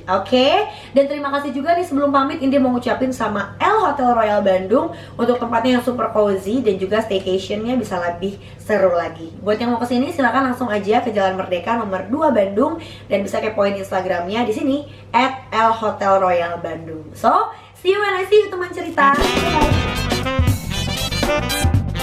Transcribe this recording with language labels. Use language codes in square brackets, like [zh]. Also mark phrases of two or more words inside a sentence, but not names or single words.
[id] Oke? Dan terima kasih juga nih, sebelum pamit Indi mau ngucapin sama El Hotel Royal Bandung untuk tempatnya yang [en] super cozy [id] dan juga staycationnya bisa lebih seru lagi. Buat yang mau kesini silakan langsung aja ke Jalan Merdeka nomor 2 Bandung, dan bisa kepoin Instagramnya di sini @elhotelroyalbandung. [en] So, see you when I see you [id] teman cerita. [en] Bye.